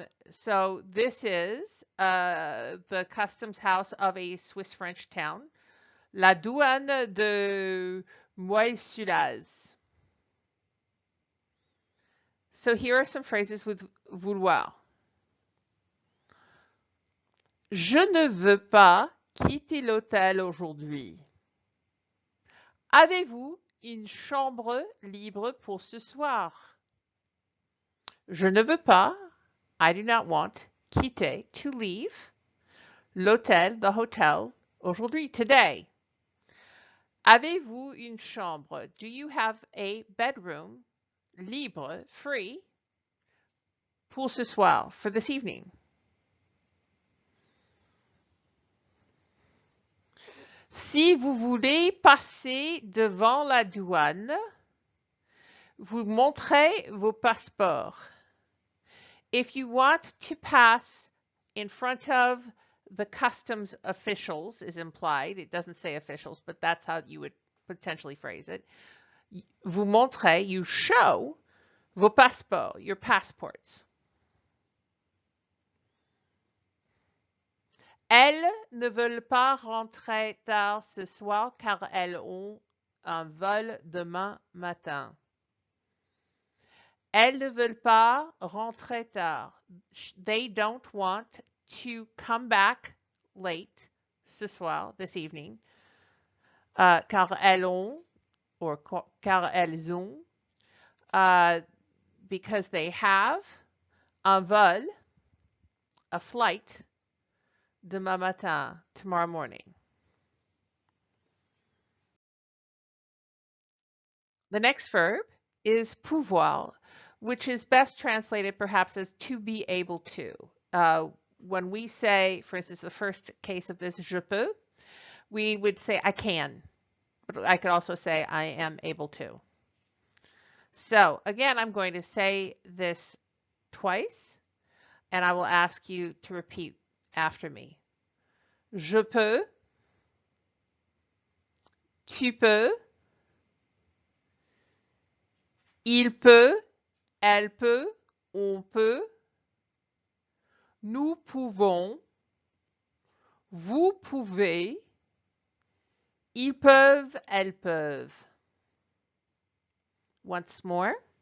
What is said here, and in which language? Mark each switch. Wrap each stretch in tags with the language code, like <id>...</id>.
<en>So this is the customs house of a Swiss-French town,</en> <fr>la douane de Moël-sur-Oise.</fr> <en>So here are some phrases with vouloir.</en> <fr>Je ne veux pas quitter l'hôtel aujourd'hui. Avez-vous une chambre libre pour ce soir? Je ne veux pas,</fr> <en>I do not want,</en> <fr>quitter,</fr> <en>to leave,</en> <fr>l'hôtel,</fr> <en>the hotel,</en> <fr>aujourd'hui,</fr> <en>today.</en> <fr>Avez-vous une chambre?</fr> <en>Do you have a bedroom, libre, free,</en> <fr>pour ce soir,</fr> <en>for this evening?</en> <fr>Si vous voulez passer devant la douane, vous montrez vos passeports.</fr> <en>If you want to pass in front of the customs officials is implied. It doesn't say officials, but that's how you would potentially phrase it.</en> <fr>Vous montrez,</fr> <en>you show</en> <fr>vos passeports,</fr> <en>your passports.</en> <fr>Elles ne veulent pas rentrer tard ce soir car elles ont un vol demain matin. Elles ne veulent pas rentrer tard.</fr> <en>They don't want to come back late</en> <fr>ce soir,</fr> <en>this evening,</en> <fr>car elles ont, or car elles ont,</fr> <en>because they have</en> <fr>un vol,</fr> <en>a flight,</en> <fr>demain matin,</fr> <en>tomorrow morning. The next verb is pouvoir, which is best translated perhaps as to be able to. When we say, for instance, the first case of this, je peux, we would say I can, but I could also say I am able to. So again, I'm going to say this twice, and I will ask you to repeat after me.</en> <fr>Je peux, tu peux, il peut, elle peut, on peut, nous pouvons, vous pouvez, ils peuvent, elles peuvent.</fr> <en>Once more.</en>